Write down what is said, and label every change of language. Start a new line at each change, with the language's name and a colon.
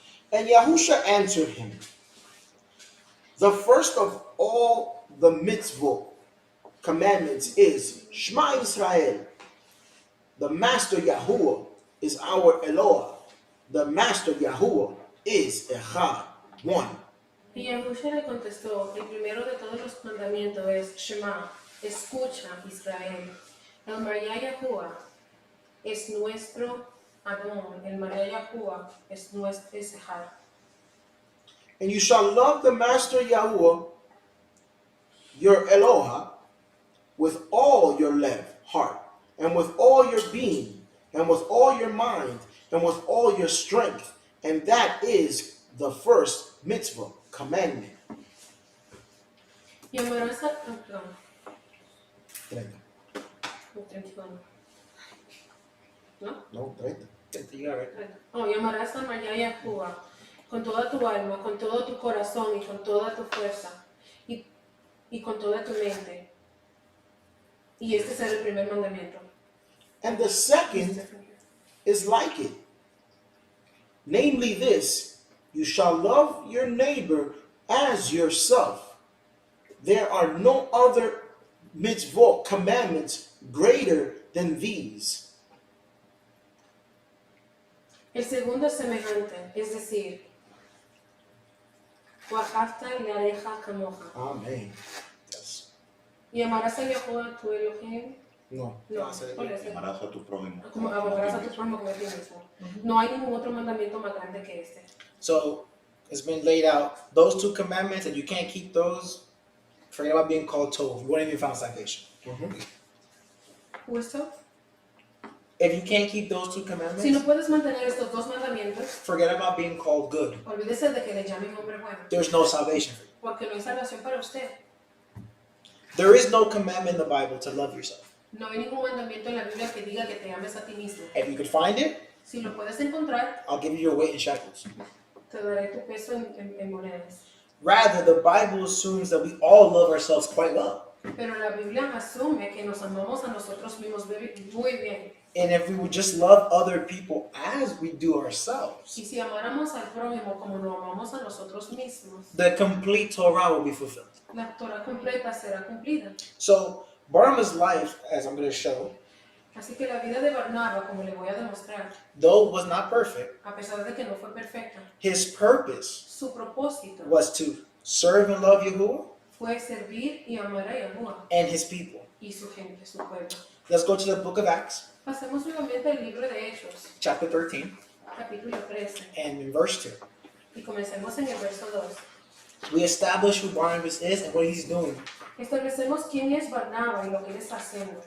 English: And Yahusha answered him, the first of all the mitzvot commandments is Shema Israel. The master Yahuwah is our Eloah. The master Yahuwah is Echad, one.
Spanish: Y Yahushua le contestó, el primero de todos los mandamientos es Shema, escucha Israel. El María Yahuwah es nuestro Adón, el María Yahuwah es nuestro Echad.
English: And you shall love the master Yahuwah, your Eloah, with all your heart, and with all your being, and with all your mind, and with all your strength. And that is the first mitzvah, commandment.
Spanish: Y amarás a... 30. 31. ¿No? No, 30.
English: You got it.
Spanish: Y amarás a María Yahuwah con toda tu alma, con todo tu corazón y con toda tu fuerza y con toda tu mente. Y este será el primer mandamiento.
English: And the second is like it. Namely this, you shall love your neighbor as yourself. There are no other mitzvot, commandments, greater than these.
Spanish: El segundo es semejante, es decir,
Hebrew: Wahafta leareja kamoja.
English: Amen. Yes.
Spanish: Y amarás a Yahuwah tu Elohim. No. No,
English: I said it.
Spanish: ¿cuál es? Amarás a tu prójimo. Como amarás a tu prójimo como a ti mismo. No hay ningún otro mandamiento más grande que este.
English: So it's been laid out. Those 2 commandments, and you can't keep those, forget about being called Tov. You won't even find salvation.
Spanish: ¿Justo?
English: If you can't keep those 2
Spanish: Si no
English: commandments,
Spanish: puedes mantener estos 2 mandamientos,
English: forget about being called good.
Spanish: olvídese de que le llamen hombre bueno,
English: There's no salvation for you.
Spanish: porque no hay salvación para usted.
English: There is no commandment in the Bible to love yourself.
Spanish: No hay ningún mandamiento en la Biblia que diga que te ames a ti mismo.
English: If you could find it,
Spanish: Si lo puedes encontrar,
English: I'll give you your weight in shekels.
Spanish: te daré tu peso en monedas.
English: Rather, the Bible assumes that we all love ourselves quite well.
Spanish: Pero la Biblia asume que nos amamos a nosotros mismos muy bien.
English: And if we would just love other people as we do ourselves,
Spanish: Y si amáramos al prójimo como nos amamos a nosotros mismos,
English: the complete Torah will be fulfilled.
Spanish: la Torah completa será cumplida.
English: So, Barnabas' life, as I'm going to show,
Spanish: Así que la vida de Barnaba, como le voy a demostrar,
English: though it was not perfect,
Spanish: a pesar de que no fue perfecta,
English: his purpose
Spanish: su propósito
English: was to serve and love Yahuwah
Spanish: fue servir y amar a Yahuwah
English: and his people.
Spanish: y su gente, su pueblo.
English: Let's go to the book of Acts,
Spanish: Pasemos nuevamente al libro de Hechos,
English: chapter 13,
Spanish: capítulo 13,
English: and in verse 2.
Spanish: y comencemos en el verso 2.
English: We establish who Barnabas is and what he's doing.
Spanish: Establecemos quién es Barnaba y lo que él está haciendo.